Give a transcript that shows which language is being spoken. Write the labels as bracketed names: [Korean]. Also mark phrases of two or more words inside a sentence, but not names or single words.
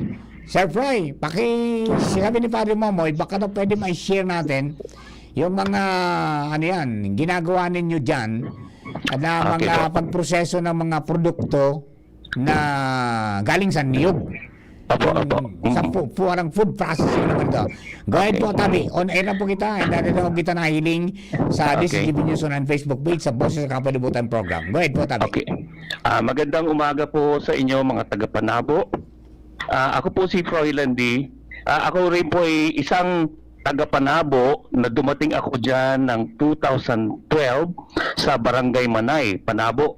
[Filipino] Sir Froy, sinabi ni Padre Momoy, baka na pwede ma-share natin yung mga, ginagawa ninyo dyan na mga pagproseso ng mga produkto na galing sa niyog. Sa parang [English] food processing [Filipino] naman ito. [English] Go ahead [Bikol] po, Tabi. [English] On air [Bikol] na po kita. Dahil na kita nahiling sa DCGB News on Facebook page sa Boses sa Kapalibutan Program. [English] Go ahead [Bikol] po, Tabi. Okay. [Filipino] Magandang umaga po sa inyo mga taga-Panabo. Ako po si Froilan D. Ako rin po ay isang taga-Panabo na dumating ako dyan ng 2012 sa Barangay Manay, Panabo.